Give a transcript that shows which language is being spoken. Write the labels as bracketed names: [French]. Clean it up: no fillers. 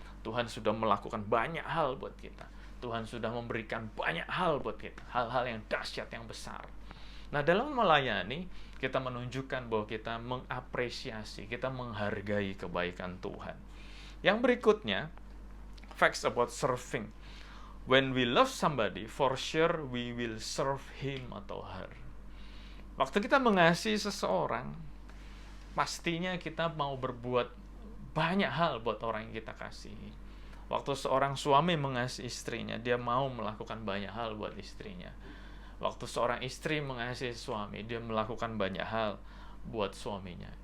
[Indonesian] Tuhan sudah melakukan banyak hal buat kita. Tuhan sudah memberikan banyak hal buat kita. Hal-hal yang dahsyat, yang besar. Nah, dalam melayani, kita menunjukkan bahwa kita mengapresiasi, kita menghargai kebaikan Tuhan. Yang berikutnya, [English] facts about serving. When we love somebody, for sure we will serve him [Indonesian] atau [English] her. [Indonesian] Waktu kita mengasihi seseorang, pastinya kita mau berbuat banyak hal buat orang yang kita kasihi. Waktu seorang suami mengasihi istrinya, dia mau melakukan banyak hal buat istrinya. Waktu seorang istri mengasihi suami, dia melakukan banyak hal buat suaminya.